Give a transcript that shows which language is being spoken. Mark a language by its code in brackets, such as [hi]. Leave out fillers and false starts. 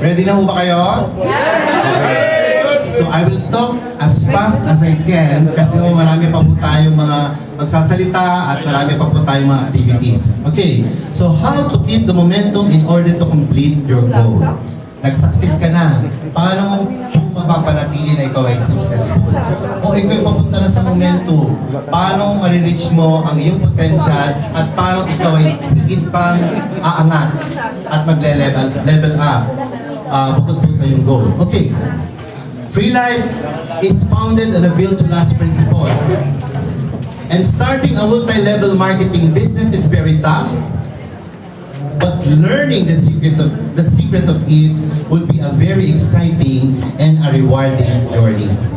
[tl] Ready na ho ba kayo? Yes! Okay. [en] So I will talk as fast as I can [tl] kasi marami pa po tayong mga magsasalita at marami pa po tayong mga activities. [en] Okay, so how to keep the momentum in order to complete your goal. [tl] Nag-succeed ka na. Paano mo mapapanatili na ikaw ay successful? O ikaw papunta na sa momento, paano marireach mo ang iyong potential at paano ikaw ay higit pang aangat at magle-level up bukod po sa iyong goal. [en] Okay. Free Life is founded on a build to last principle. And starting a multi-level marketing business is very tough. But learning the secret of it would be a very exciting and a rewarding journey.